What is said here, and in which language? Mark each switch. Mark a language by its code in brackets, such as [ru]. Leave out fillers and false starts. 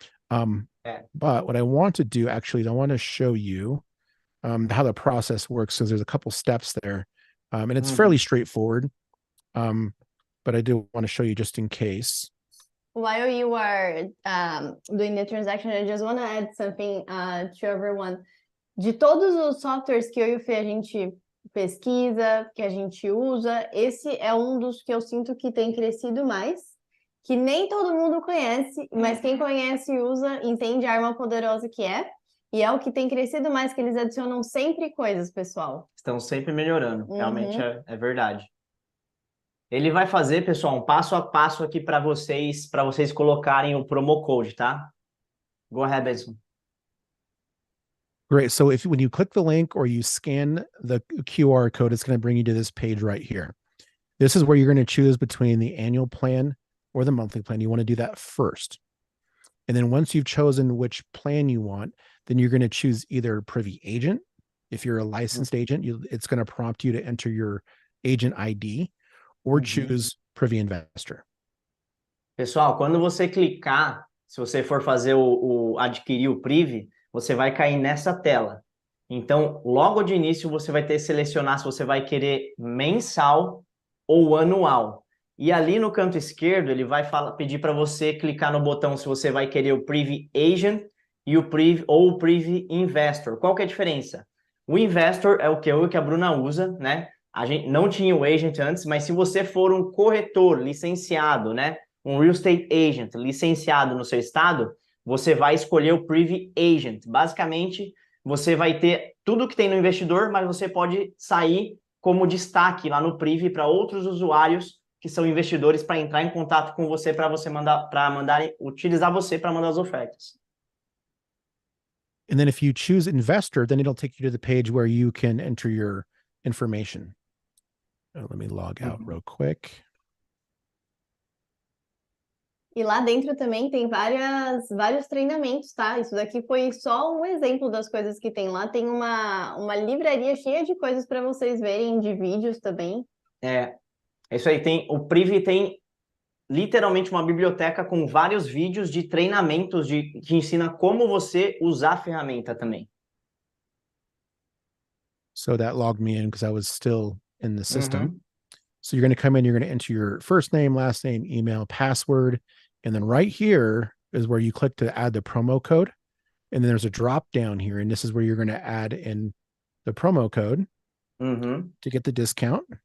[en] But what I want to do actually is I want to show you how the process works, because there's a couple steps there. And it's fairly straightforward, but I do want to show you just in case. While you are doing the transaction, I just want to add something to everyone. [pt] De todos os softwares que eu e o Fê a gente pesquisa, que a gente usa, esse é um dos que eu sinto que tem crescido mais, que nem todo mundo conhece, mas quem conhece e usa entende a arma poderosa que é. E é o que tem crescido mais, que eles adicionam sempre coisas, pessoal. Estão sempre melhorando, realmente é verdade. Ele vai fazer, pessoal, um passo a passo aqui para vocês colocarem o promo code, tá? [en] Go ahead, Benson. Great. So when you click the link or you scan the QR code, it's going to bring you to this page right here. This is where you're going to choose between the annual plan or the monthly plan. You want to do that first. And then once you've chosen which plan you want, then you're going to choose either Privy Agent. If you're a licensed agent, it's going to prompt you to enter your agent ID, or choose Privy Investor. [pt] Pessoal, quando você clicar, se você for fazer adquirir o Privy, você vai cair nessa tela. Então, logo de início, você vai ter que selecionar se você vai querer mensal ou anual. E ali no canto esquerdo, ele vai pedir para você clicar no botão se você vai querer o Privy Agent e o Privy Investor. Qual que é a diferença? O Investor é o que eu e que a Bruna usa, né? A gente não tinha o Agent antes, mas se você for um corretor licenciado, né? Um Real Estate Agent licenciado no seu estado, você vai escolher o Privy Agent. Basicamente, você vai ter tudo que tem no investidor, mas você pode sair como destaque lá no Privy para outros usuários que são investidores para entrar em contato com você para utilizar você para mandar as ofertas. [en] And then if you choose investor, then it'll take you to the page where you can enter your information. Let me log out real quick. [pt] E lá dentro também tem vários treinamentos, tá? Isso daqui foi só um exemplo das coisas que tem lá. Tem uma livraria cheia de coisas para vocês verem, de vídeos também. É isso aí. O Privy tem literalmente uma biblioteca com vários vídeos de treinamentos que ensina como você usar a ferramenta também. [en] So that logged me in because I was still in the system. So you're going to come in, you're going to enter your first name, last name, email, password, and then right here is where you click to add the promo code. And then there's a drop down here, and this is where you're going to add in the promo code to get the discount.